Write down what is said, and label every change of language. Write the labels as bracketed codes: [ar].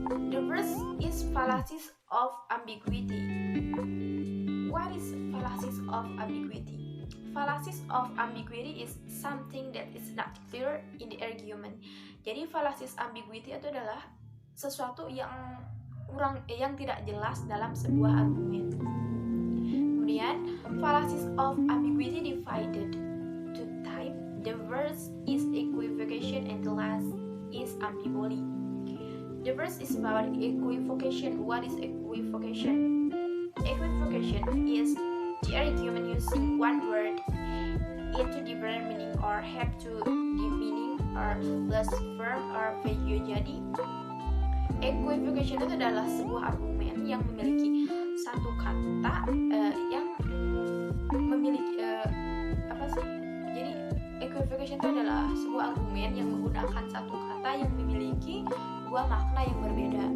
[en] The first is fallacies of ambiguity. What is fallacies of ambiguity? Fallacies of ambiguity is something that is not clear in the argument. [id] Jadi fallacies ambiguity itu adalah sesuatu yang tidak jelas dalam sebuah argumen. Kemudian [en] fallacies of ambiguity divided to type. The first is equivocation and the last is ambivalence. The first is about equivocation. What is equivocation? Equivocation is the argument using one word into different meaning or have two meaning or less firm or vague. [id] Jadi equivocation itu adalah sebuah argumen yang memiliki satu kata yang memiliki Jadi equivocation itu adalah sebuah argumen yang menggunakan satu kata yang memiliki dua makna yang berbeda.